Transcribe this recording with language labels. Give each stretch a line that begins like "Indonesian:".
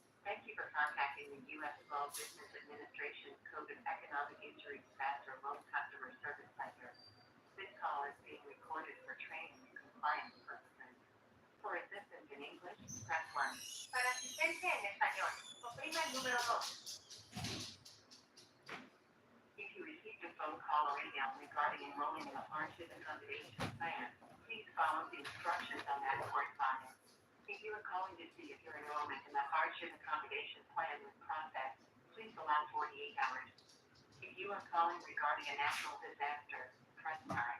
English: Thank you for contacting the U.S. Small Business Administration Code of Economic Injury Disaster Loan Customer Service Center. This call is being recorded for training and compliance purposes. For assistance in English, press 1.
Spanish: Para asistencia en español, oprima el número 2.
English: If you received a phone call or email regarding enrolling in a hardship accommodation plan, please follow the instructions on that correspondence. If you are calling to see if your enrollment in the hardship accommodation plan was processed, please allow 48 hours. If you are calling regarding a natural disaster, press 9.